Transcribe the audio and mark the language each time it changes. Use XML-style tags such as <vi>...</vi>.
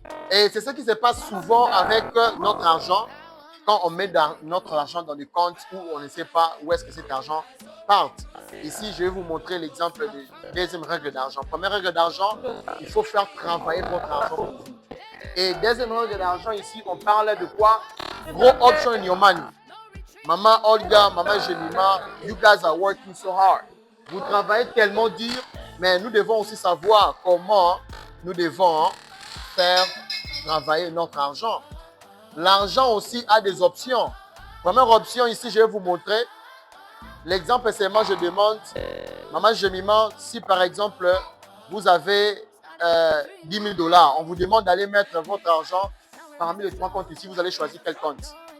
<fr>Et c'est ce qui se passe souvent avec notre argent. Quand on met notre argent dans des comptes où on ne sait pas où est-ce que cet argent part. Ici, je vais vous montrer l'exemple de deuxième règle d'argent. Première règle d'argent, il faut faire travailler votre argent pour vous. Et deuxième règle d'argent, ici, on parle de quoi?</fr> <en>Gros option in your money. Maman Olga, maman Jemima, you guys are working so hard.</en> <fr>Vous travaillez tellement dur, mais nous devons aussi savoir comment nous devons faire travailler notre argent. L'argent aussi a des options. Première option ici, je vais vous montrer. L'exemple, c'est moi, je demande, maman Jemima, si par exemple, vous avez 10 000 $, on vous demande d'aller mettre votre argent parmi les 3 comptes ici, vous allez choisir quel compte?</fr>